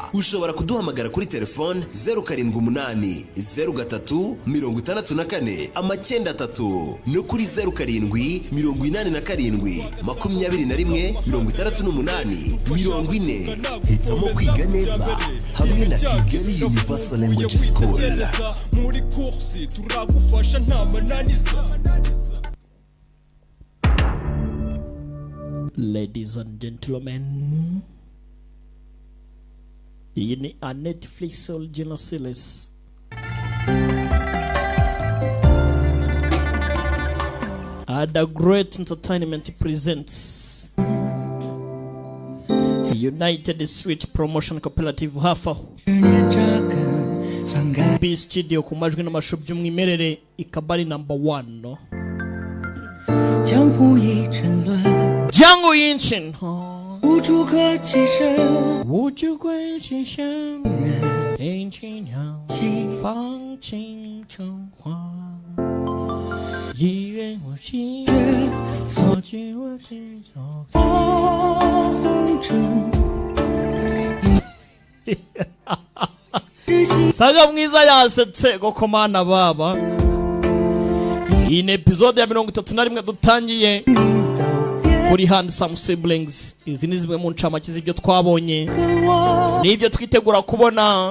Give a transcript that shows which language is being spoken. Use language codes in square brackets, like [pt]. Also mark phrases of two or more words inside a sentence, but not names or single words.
[rw] Ushobora kuduhamagara kuri telefone 078 03 64 93 no kuri 07 87 21 68 40. Hitamo kwiga neza hamwe na Kigali Universal Language School. Muri kursi turagufasha nta mananiza. [en] Ladies and gentlemen, in a Netflix original series, the Great Entertainment presents the United Street Promotion Cooperative Hafa [rw] B Studio ku majwi n'amashusho by'umwimerere, ikabari number 1 [zh] 江湖阴晴，无处可栖身，无处可栖身，听清鸟，放晴成花，一愿我心，所居我心中。 [rw] Saga mwiza yasetse gokomana baba. Iyi ni episode ya 31 dutangiye kuri Handsome Siblings. Izi ni zimwe mu ncamake z'ibyo twabonye n'ibyo twitegura kubona.